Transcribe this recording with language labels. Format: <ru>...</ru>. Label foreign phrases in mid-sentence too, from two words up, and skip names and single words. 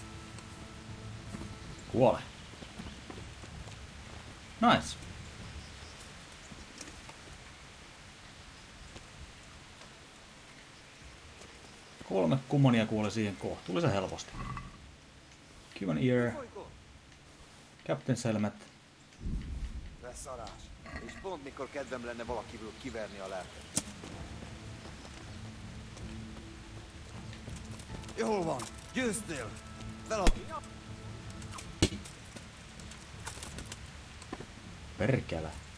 <fi>Kuole. Nice. Kolme kummonia kuoli siihen kohtuullisen helposti.</fi> <en>Cuban Ear. Captain's Helmet.</en> <hu>Beszarás. És pont mikor kedvem lenne valakiből kiverni a lelket. Jól van, győztél! Feladni!</hu> <fi>Perkele.</fi>